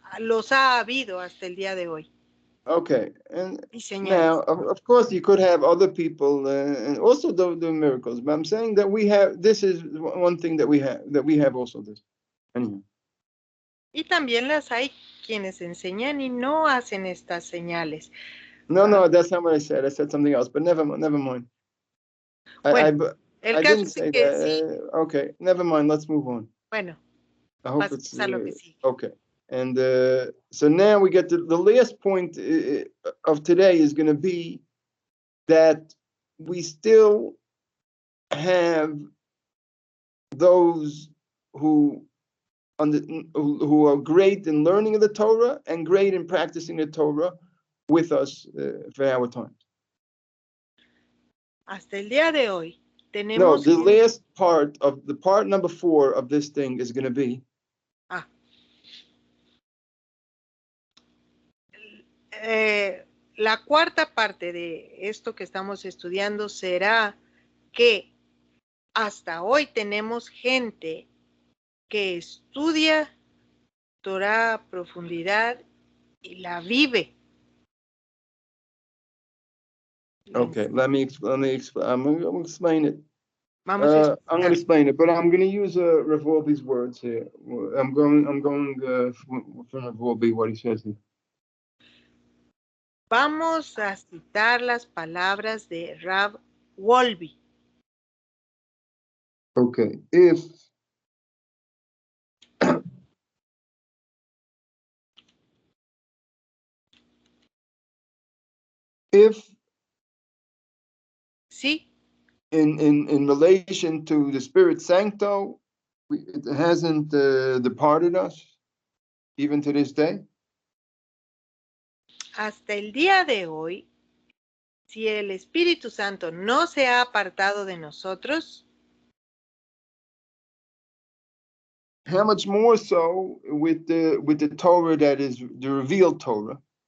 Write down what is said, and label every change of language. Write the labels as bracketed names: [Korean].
[Spanish] Los ha habido hasta el día de hoy. [English] Okay, and now of course you could have other people and also do miracles, but I'm saying that this is one thing that we have also this. Anyway. [Spanish] Y también las hay quienes enseñan y no hacen estas señales. [English] No, that's not what I said. I said something else, but never mind. [Spanish] Bueno, [English] I didn't say that. Sí. Okay, never mind. Let's move on. [Spanish] Bueno, [English] I hope it's okay. And so now we get to the last point of today is going to be that we still have those who are great in learning of the Torah and great in practicing the Torah with us for our time. [Spanish] Hasta el día de hoy tenemos. [English] No, the last part of the part number 4 of this thing is going to be. [Spanish] La cuarta parte de esto que estamos estudiando será que hasta hoy tenemos gente que estudia Torah a profundidad y la vive. [English] Okay, let me explain. I'm going to explain it. I'm going to explain it, but I'm going to use Rav Wolbe's words here. I'm going from Rav Wolbe, what he says here. [Spanish] Vamos a citar las palabras de Rav Wolbe. [English] Okay, if [Spanish] sí, [English] in relation to the Spirit Sancto, it hasn't departed us, even to this day. [Spanish] Hasta el día de hoy, si el Espíritu Santo no se ha apartado de nosotros, [English] how much more so with the Torah that is the revealed Torah?